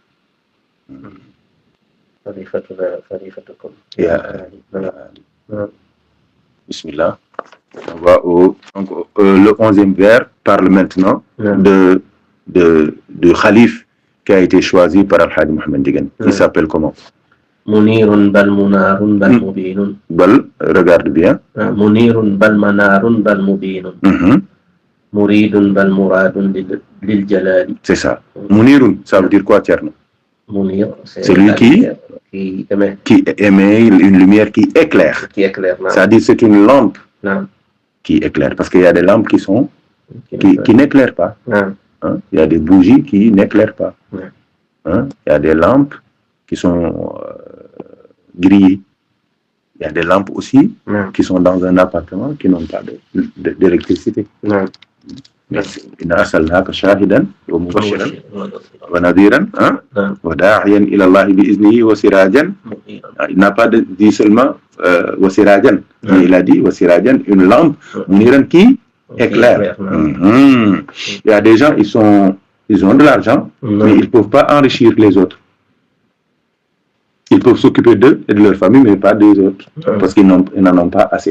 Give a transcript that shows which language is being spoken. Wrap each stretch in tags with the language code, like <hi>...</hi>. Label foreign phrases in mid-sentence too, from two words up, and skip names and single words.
<fr>Bismillah. On va le 11e vers parle maintenant de Khalif qui a été choisi par Al-Hadji Mohamed Ndieguene. Il s'appelle comment?</fr> <ar>منيرٌ بل منارٌ بل مبينٌ. Bal,</ar> <fr>regarde bien.</fr> <ar>منيرٌ بل منارٌ بل مبينٌ. مريدٌ بل مرادٌ للجلالِ.</ar> <fr>C'est ça. Munirun, ça veut dire quoi, Tierno? Munir, c'est lui qui émet une lumière qui éclaire. C'est-à-dire c'est une lampe qui éclaire. Parce qu'il y a des lampes qui n'éclairent pas. Hein? Il y a des bougies qui n'éclairent pas. Hein? Il y a des lampes qui sont grillées. Il y a des lampes aussi qui sont dans un appartement qui n'ont pas d'électricité.</fr> <ar>إن أرسلناك شاهدا ومبشرا ونذيرا وداعيا إلى الله بإذنه وسراجا.</ar> <fr>Il n'a pas dit seulement وسراجا, mais il a dit وسراجا, une lampe muniran qui éclaire. Il y a des gens, ils ont de l'argent, mais ils ne peuvent pas enrichir les autres. Ils peuvent s'occuper d'eux et de leur famille, mais pas des autres, parce qu'ils n'en ont pas assez.</fr>